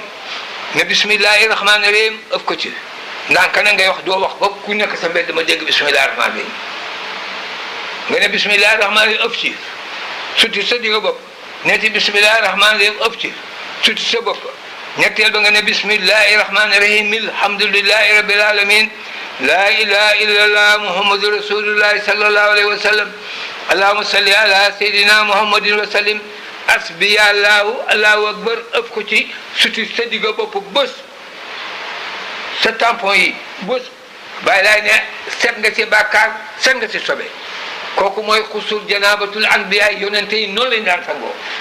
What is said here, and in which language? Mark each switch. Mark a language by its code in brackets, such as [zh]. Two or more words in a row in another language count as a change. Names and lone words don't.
[wo] ne [ar] بسم الله الرحمن الرحيم [wo] ëf ko ci ndànk na ngay wax doo wax ba ku nekk sa mbedd ma dégg [ar] بسم الله الرحمن الرحيم [wo] nga ne bismillahi [ar] الرحمن الرحيم [wo] ëf ci suti sa digg bopp neeti [ar] بسم الله الرحمن الرحيم [wo] ëf ci suti sa bopp ñetteel ba nga ne [ar] بسم الله الرحمن الرحيم الحمد لله رب العالمين لا إله إلا الله محمد رسول الله صلى الله عليه وسلم اللهم صل على سيدنا محمد وسلم أسبيا الله أكبر [wo] ëpp ko ci suti sa digga bopp bës sa tampon yi bës bàyyi laay ne set nga ci bàkkaar set nga ci sobe kooku mooy [ar] غسل جنابة الأنبياء [wo] yonente yi noonu lañ daan sangoo